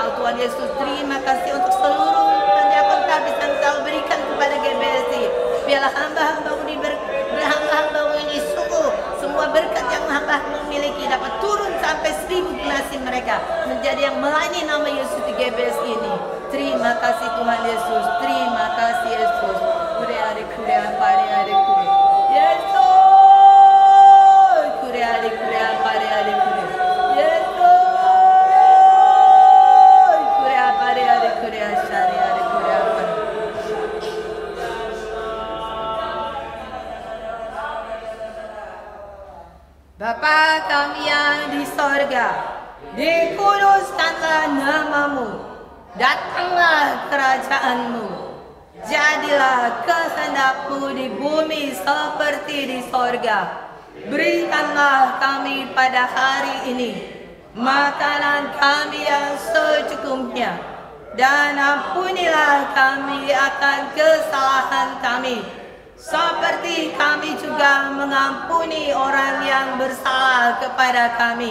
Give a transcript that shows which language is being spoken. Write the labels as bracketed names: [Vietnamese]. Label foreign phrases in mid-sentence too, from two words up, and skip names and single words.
[Indonesian] Tuhan Yesus, terima kasih untuk seluruh pendiakan tabis yang Kau berikan kepada GBC. Biarlah hamba-hamba-Mu ini sungguh semua berkat yang hamba-Mu miliki dapat turun sampai 1000 generasi mereka menjadi yang melayani nama Yesus di GBS ini. Terima kasih Tuhan Yesus, terima kasih Yesus. Kuria pare Yesus, kuria pare Yesus, kuria pare kuria syariah kuria pare. Bapa kami yang di sorga, dikuduskanlah nama-Mu, datanglah kerajaan-Mu, jadilah kehendak-Mu di bumi seperti di sorga. Berikanlah kami pada hari ini makanan kami yang secukupnya, dan ampunilah kami akan kesalahan kami, seperti kami juga mengampuni orang yang bersalah kepada kami.